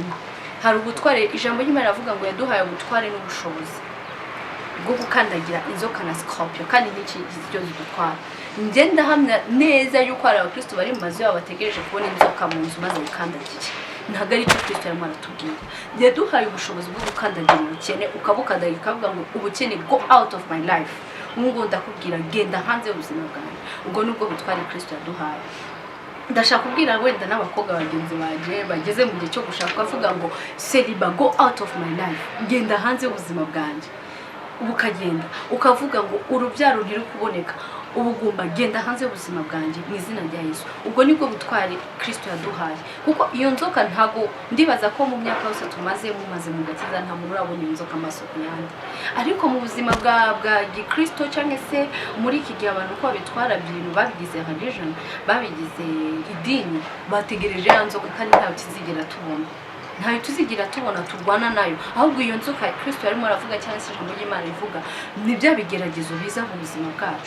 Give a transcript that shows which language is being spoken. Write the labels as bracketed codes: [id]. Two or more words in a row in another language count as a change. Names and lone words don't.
[rw] Hari ubutware, ijambo ry'Imana rivuga ngo yaduhaye ubutware n'ubushobozi bwo gukandagira inzoka na scorpion, kandi n'iki cyo zidutwara. Ngenda hamya neza yuko hari abakristo bari mu mazu yabo bategereje kubona inzoka mu nzu maze gukandagira. Ntabwo ari cyo Kristo yarimo aratubwira. Yaduhaye ubushobozi bwo gukandagira ubukene, ukabukandagira ukavuga ngo ubukene [en] go out of my life. [rw] Ngo ndakubwira genda hanze y'ubuzima bwawe. Ubwo nubwo butware Kristo yaduhaye. ndashaka kubwira wenda n'abakobwa bagenzi baje bageze mu gihe cyo gushaka bavuga ngo celiba [en] go out of my life, [rw] genda hanze y'ubuzima bwanjye, ukagenda ukavuga ngo urubyaro ntiri kuboneka, ubugumba genda hanze y'ubuzima bwanjye mu izina rya Yesu. Ubwo nibwo butwari Kristo yaduhaye, kuko iyo nzoka ntago ndibaza ko mu myaka yose tumaze mu gakiza nta muntu urabona iyo nzoka amaso ku yandi, ariko mu buzima bwa gikristo cyangwa se muri iki gihe abantu ko babitwara ibintu babigize religion, babigize idini, bategereje ya nzoka kandi ntayo tuzigira tubona turwana nayo, ahubwo iyo nzoka Kristo yarimo aravuga cyangwa se ijambo ry'Imana rivuga ni bya bigeragezo biza mu buzima bwacu.